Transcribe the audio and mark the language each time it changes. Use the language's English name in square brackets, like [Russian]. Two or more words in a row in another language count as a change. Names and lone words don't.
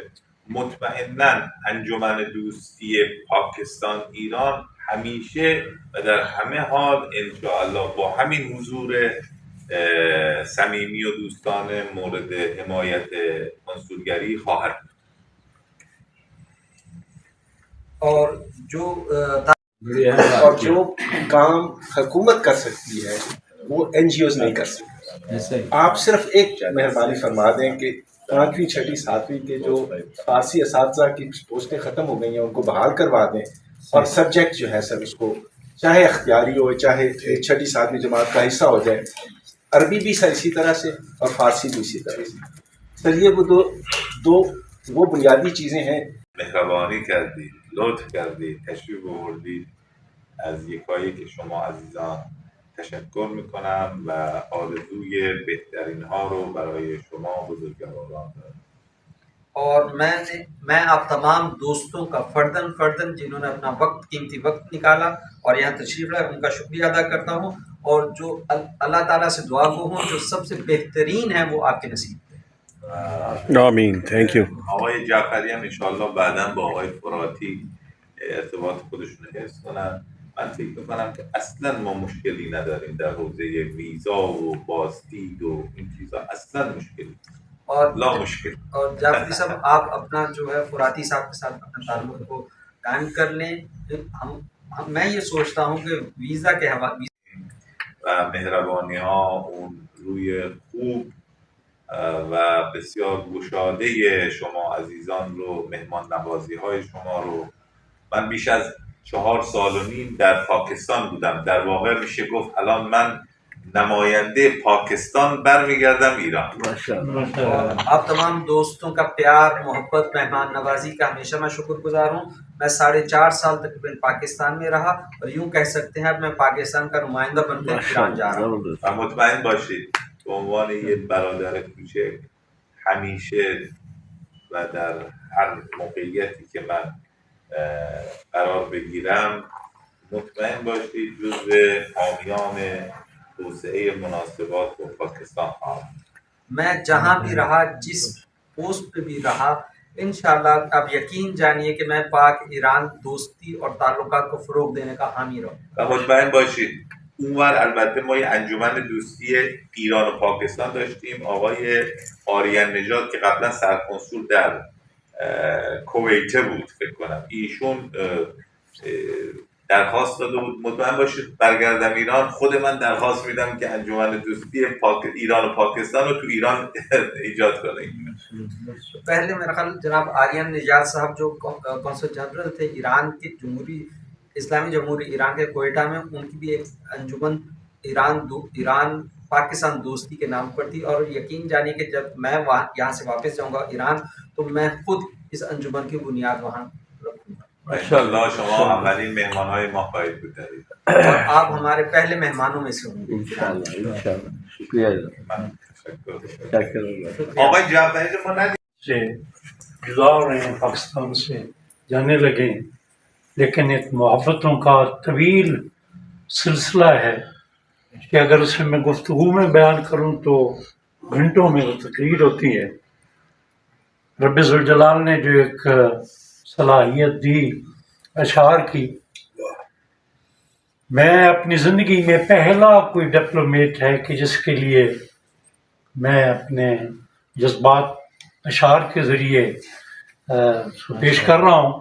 [Persian] مطمئناً انجمن دوستی پاکستان ایران همیشه و در همه حال انشاءالله با همین حضور صمیمی و دوستانه مورد حمایت کنسولگری خواهد بود. [Urdu] اور جو کام حکومت کر سکتی ہے وہ این جی اوز نہیں کر سکتے۔ آپ صرف ایک مہربانی فرما دیں کہ 5ویں 6ٹھی 7ویں کے جو فارسی اساتذہ کی پوسٹیں ختم ہو گئی ہیں ان کو بحال کروا دیں، اور سبجیکٹ جو ہے سر اس کو چاہے اختیاری ہو، چاہے 6ٹھی 7ویں جماعت کا حصہ ہو جائے، عربی بھی سر اسی طرح سے اور فارسی بھی اسی طرح سے۔ سر یہ وہ دو وہ بنیادی چیزیں ہیں۔ [Persian] مهربانی کردید، لطف کردید، تشریف آوردید. از یکایی که شما عزیزان تشکر میکنم و آرزوی بهترین ها رو برای شما بزرگواران دارم. [Urdu] اور میں آپ تمام دوستوں کا فردن جنہوں نے اپنا قیمتی وقت نکالا اور یہاں تشریف لائے ان کا شکریہ ادا کرتا ہوں، اور جو اللہ تعالیٰ سے دعا گو ہوں جو سب سے بہترین ہے وہ آپ کے نصیب ہے۔ آمین. [English] thank you. [Persian] آقای جعفری هم انشالله بعدا با آقای فراتی ارتباط خودشون رو حفظ کنن. من فکر میکنم که اصلا ما مشکلی نداریم در حوزه ویزا و بازدید و این چیزا، اصلا مشکلی [Urdu] اور [Arabic] لا مشکل۔ [Urdu] اور جعفری صاحب آپ اپنا جو ہے فراتی صاحب کے ساتھ اپنے تعلق کو قائم کر لیں۔ میں یہ سوچتا ہوں کہ ویزا کے حوالے [Persian] و مهربانی ها، اون روی خوب و بسیار گشاده شما عزیزان رو، مهمان نوازی های شما رو، من بیش از 4.5 سال در پاکستان بودم. در واقع میشه گفت الان من نماینده پاکستان برمیگردم ایران. [Urdu] اور آپ تمام دوستوں کا پیار، محبت، مہمان نوازی کا ہمیشہ میں شکر گزار ہوں. میں 4.5 سال تقریباً پاکستان میں رہا اور یوں کہہ سکتے ہیں اب میں پاکستان کا نمائندہ بن کر ایران جا رہا ہوں. [Persian] و مطمئن باشید به عنوان یک برادر کوچک همیشه و در هر موقعیتی که من قرار بگیرم مطمئن باشید جزو حامیان توسعه مناسبات با پاکستان خواهم. [Urdu] میں جہاں بھی رہا، جس پوسٹ پہ بھی رہا، انشاءاللہ آپ یقین جانیے کہ میں پاک ایران دوستی اور تعلقات کو فروغ دینے کا حامی رہوں. [Persian] و مطمئن باشید اونور البته ما یه انجمن دوستی ایران و پاکستان داشتیم. آقای آریان نژاد که قبلا سرکنسول در کویته بود فکر کنم، ایشون درخواست داده بود مطمئن باشید برگردم ایران خود من درخواست میدم که انجمن دوستی ایران و پاکستان رو تو ایران ایجاد کنیم. [Urdu] پہلے میرا خیال جناب آریان نژاد صاحب جو کونسل جنرل تھے ایران کے اسلامی جمہوری ایران کے کوئٹہ میں، ان کی بھی ایک انجمن ایران پاکستان دوستی کے نام پر تھی، اور یقین جانیے کہ جب میں یہاں سے واپس جاؤں گا ایران تو میں خود اس انجمن کی بنیاد وہاں رکھوں گا. [Persian] انشاءاللہ شما اولین مهمانهای ما خواهید بود در ایران. [Urdu] اور آپ ہمارے پہلے مہمانوں میں سے ہوں گے. انشاءاللہ شکریہ. [Persian] من تشکر. آقای جعفری رو ما ندیدیم. [Urdu] سے گزار رہے ہیں، پاکستان سے جانے لگے ہیں، لیکن ایک محبتوں کا طویل سلسلہ ہے کہ اگر اسے میں گفتگو میں بیان کروں تو گھنٹوں میں وہ تقریر ہوتی ہے. رب ذوالجلال نے جو ایک صلاحیت دی اشعار کی، میں اپنی زندگی میں پہلا کوئی ڈپلومیٹ ہے کہ جس کے لیے میں اپنے جذبات اشعار کے ذریعے پیش کر رہا ہوں.